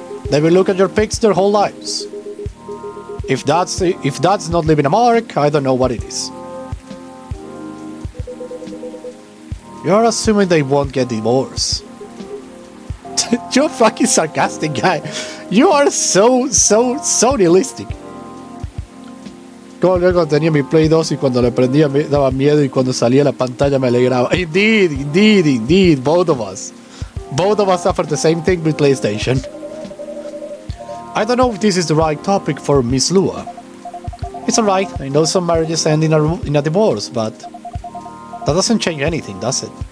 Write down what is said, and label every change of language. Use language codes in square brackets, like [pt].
[en] They will look at your pics their whole lives. If that's not leaving a mark, I don't know what it is. You're assuming they won't get divorced. You're a fucking sarcastic guy. You are so nihilistic. [es] Como luego tenía mi Play 2 y cuando le prendía me daba miedo y cuando salía la pantalla me alegraba. [en] Indeed, both of us. Both of us suffered the same thing with PlayStation. I don't know if this is the right topic for Miss Lua. It's alright, I know some marriages end in a divorce, but that doesn't change anything, does it?